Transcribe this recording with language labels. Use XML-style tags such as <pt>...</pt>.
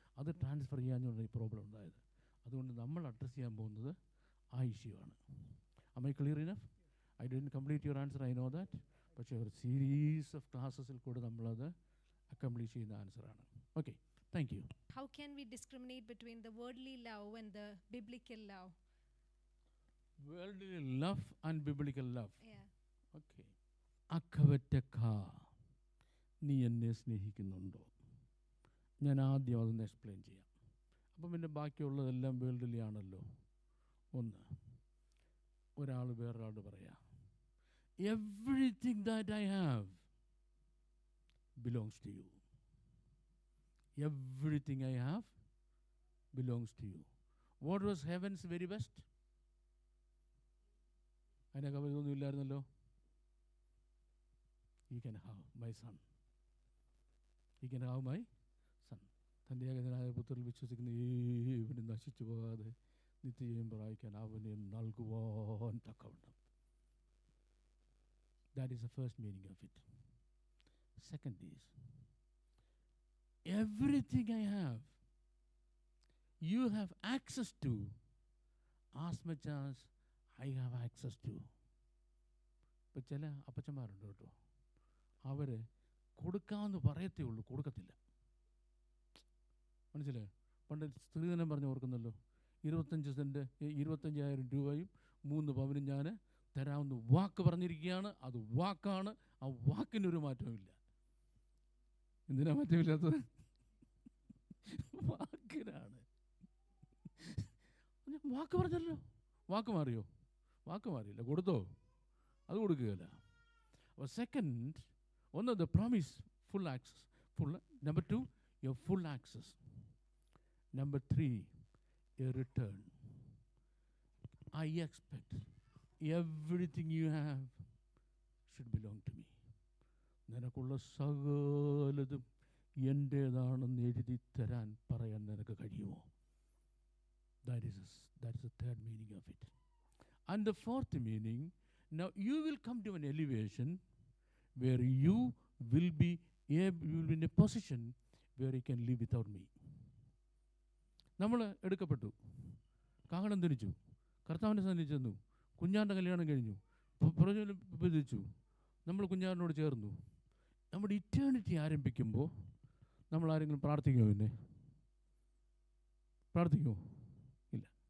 <ml>അത് ട്രാൻസ്ഫർ ചെയ്യാനുള്ള ഈ പ്രോബ്ലം ഉണ്ടായത്. അതുകൊണ്ട് നമ്മൾ അഡ്രസ്സ് ചെയ്യാൻ പോകുന്നത് ആ ഇഷ്യൂ ആണ്.</ml> <en>Am I clear enough? I didn't complete your answer, I know that.</en> <ml>പക്ഷേ ഒരു സീരീസ് ഓഫ് ക്ലാസ്സസിൽ കൂടെ നമ്മളത് അക്കംപ്ലീഷ് ചെയ്യുന്ന ആൻസറാണ്.</ml> <en>Okay, thank you. How can we discriminate between the worldly love and the biblical love? Worldly love and biblical love. Yeah. Okay.</en> <ml>അക്കവറ്റക്കാ, നീ എന്നെ സ്നേഹിക്കുന്നുണ്ടോ? ഞാൻ ആദ്യം അതൊന്ന് എക്സ്പ്ലെയിൻ ചെയ്യാം. അപ്പം പിന്നെ ബാക്കിയുള്ളതെല്ലാം വേൾഡിലി ആണല്ലോ. ഒന്ന്, ഒരാൾ വേറൊരാളോട് പറയാം,</ml> <en>Everything that I have belongs to you. Everything I have belongs to you. What was heaven's very best?</en> <ml>അതിനെ കവിതൊന്നും ഇല്ലായിരുന്നല്ലോ.</ml> <en>You can have my son. You can have my son.</en> <ml>തൻ്റെ ഏകനായ പുത്രനിൽ വിശ്വസിക്കുന്ന ഏവനും നശിച്ചു പോകാതെ നിത്യജീവൻ പ്രാപിക്കാൻ അവനെ നൽകുവാൻ തക്കവണ്ണം.</ml> <en>That is the first meaning of it. Second is, everything I have, you have access to as much as I have access to.</en> <ml>ഇപ്പം ചില അപ്പച്ചന്മാരുണ്ട് കേട്ടോ, അവർ കൊടുക്കാമെന്ന് പറയത്തേ ഉള്ളൂ, കൊടുക്കത്തില്ല. മനസ്സിലായോ? പണ്ട് സ്ത്രീധനം പറഞ്ഞ് ഓർക്കുന്നല്ലോ, 25 സെൻറ്റ് 25,000 രൂപയും 3 പവനും ഞാൻ തരാമെന്ന് വാക്ക് പറഞ്ഞിരിക്കുകയാണ്. അത് വാക്കാണ്. ആ വാക്കിനൊരു മാറ്റവുമില്ല. എന്തിനാ മാറ്റമില്ലാത്തത്? വാക്കിനാണ്. വാക്ക് പറഞ്ഞല്ലോ. വാക്ക് മാറിയോ? വാക്ക് മാറിയില്ല. കൊടുത്തോ? അത് കൊടുക്കുകയില്ല.</ml> <en>അപ്പോൾ സെക്കൻഡ്, ഒന്ന് the promise, full access. Number 2, your full access. Number 3, a return. I expect everything you have should belong to me.</en> <ml>നിനക്കുള്ള സകലതും എൻ്റേതാണെന്ന് എഴുതി തരാൻ പറയാൻ നിനക്ക് കഴിയുമോ?</ml> <en>That is the third meaning of it. And the fourth meaning, now you will come to an elevation where you will be in a position where you can live without me.</en> <ml>നമ്മൾ എടുക്കപ്പെട്ടു, കാഹളം ധരിച്ചു, കർത്താവിൻ്റെ സന്നിധി ചെന്നു, കുഞ്ഞാൻ്റെ കല്യാണം കഴിഞ്ഞു, പ്രവചിച്ചു, നമ്മൾ കുഞ്ഞാറിനോട് ചേർന്നു. നമ്മുടെ ഇറ്റേണിറ്റി ആരംഭിക്കുമ്പോൾ നമ്മൾ ആരെങ്കിലും പ്രാർത്ഥിക്കുമോ? പിന്നെ പ്രാർത്ഥിക്കുമോ? ഇല്ല.</ml>